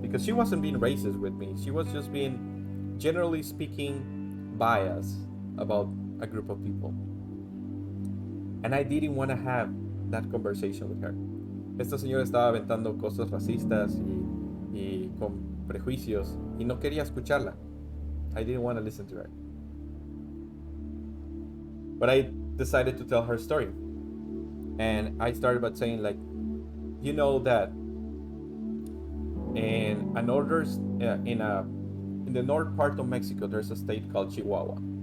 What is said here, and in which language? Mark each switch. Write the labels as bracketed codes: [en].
[en] Because she wasn't being racist with me. She was just being, generally speaking, biased about a group of people. And I didn't want to have that conversation with her. [es] Esta señora estaba aventando cosas racistas y con prejuicios y no quería escucharla. [en] I didn't want to listen to her. But I decided to tell her story. And I started by saying, like, you know that in a northern, in the north part of Mexico, there's a state called Chihuahua.